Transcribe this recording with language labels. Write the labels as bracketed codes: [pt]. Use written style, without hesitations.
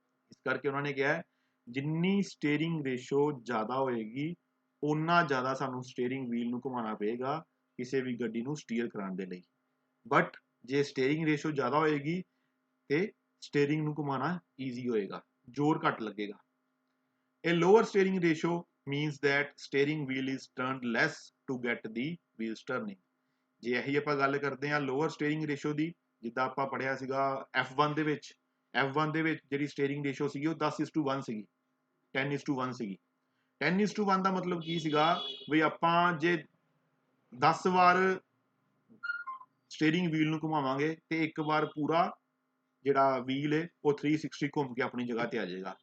[pa] ਇਸ ਕਰਕੇ ਉਹਨਾਂ ਨੇ ਕਿਹਾ ਜਿੰਨੀ ਸਟੀਅਰਿੰਗ ਰੇਸ਼ੋ ਜ਼ਿਆਦਾ ਹੋਏਗੀ ਓਨਾ ਜ਼ਿਆਦਾ ਸਾਨੂੰ ਸਟੀਅਰਿੰਗ ਵੀਲ ਨੂੰ ਘੁਮਾਉਣਾ ਪਏਗਾ ਕਿਸੇ ਵੀ ਗੱਡੀ ਨੂੰ ਸਟੀਅਰ ਕਰਾਉਣ ਦੇ ਲਈ। ਬਟ ਜੇ ਸਟੀਅਰਿੰਗ ਰੇਸ਼ੋ ਜ਼ਿਆਦਾ ਹੋਏਗੀ ਤੇ ਸਟੀਅਰਿੰਗ ਨੂੰ ਘੁਮਾਉਣਾ ਈਜ਼ੀ ਹੋਏਗਾ, ਜ਼ੋਰ ਘੱਟ ਲੱਗੇਗਾ। [en] A lower steering ratio means that steering wheel is turned less to get the wheels turning। [pa] ਜੇ ਇਹੀ ਆਪਾਂ ਗੱਲ ਕਰਦੇ ਹਾਂ ਲੋਅਰ ਸਟੀਅਰਿੰਗ ਰੇਸ਼ੋ ਦੀ, ਜਿੱਦਾਂ ਆਪਾਂ ਪੜ੍ਹਿਆ ਸੀਗਾ F1 ਦੇ ਵਿੱਚ, F1 ਦੇ ਵਿੱਚ ਜਿਹੜੀ ਸਟੀਅਰਿੰਗ ਰੇਸ਼ੋ ਸੀਗੀ ਉਹ 10:1 ਸੀਗੀ, 10:1 ਸੀਗੀ। 10:1 ਦਾ ਮਤਲਬ ਕੀ ਸੀਗਾ ਵੀ ਆਪਾਂ ਜੇ 10 ਵਾਰ ਸਟੀਅਰਿੰਗ ਵੀਲ ਨੂੰ ਘੁਮਾਵਾਂਗੇ ਤੇ ਇੱਕ ਵਾਰ ਪੂਰਾ ਜਿਹੜਾ ਵੀਲ ਹੈ ਉਹ 360 ਘੁੰਮ ਕੇ ਆਪਣੀ ਜਗ੍ਹਾ ਤੇ ਆ ਜਾਏਗਾ।